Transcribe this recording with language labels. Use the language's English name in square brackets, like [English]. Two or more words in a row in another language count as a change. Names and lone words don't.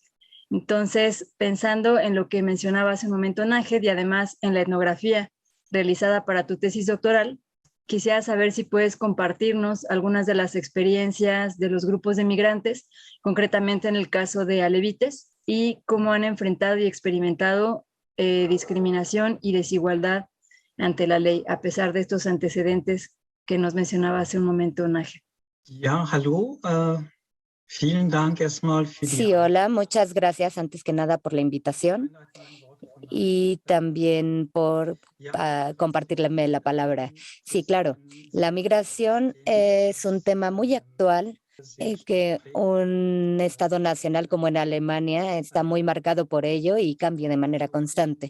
[Spanish] Entonces, pensando en lo que mencionaba hace un momento Nahed y además en la etnografía realizada para tu tesis doctoral, quisiera saber si puedes compartirnos algunas de las experiencias de los grupos de migrantes, concretamente en el caso de alevites, y cómo han enfrentado y experimentado discriminación y desigualdad ante la ley, a pesar de estos antecedentes que nos mencionaba hace un momento Nahed. [German] Ja, hallo. Vielen Dank erstmal für die [Spanish] Sí, hola, muchas gracias antes que nada por la invitación y también por compartirme la palabra. Sí, claro, la migración es un tema muy actual, que un Estado nacional como en Alemania está muy marcado por ello y cambia de manera constante.